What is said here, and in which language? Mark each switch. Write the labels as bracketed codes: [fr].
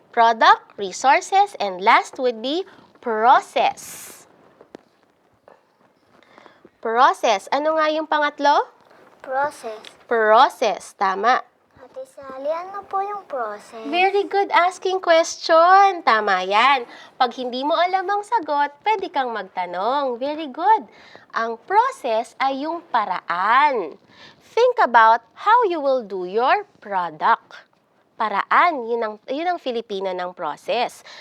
[en] Product, resources, and last would be process. [tl] Process. Ano nga yung pangatlo? [en] Process. Process. [tl] Tama. Ate Sally, ano po yung process? [en] Very good asking question. [tl] Tama yan. Pag hindi mo alam ang sagot, pwede kang magtanong. [en] Very good. [tl] Ang process ay yung paraan. [en] Think about how you will do your product. [tl] Paraan, yun ang Filipino ng process.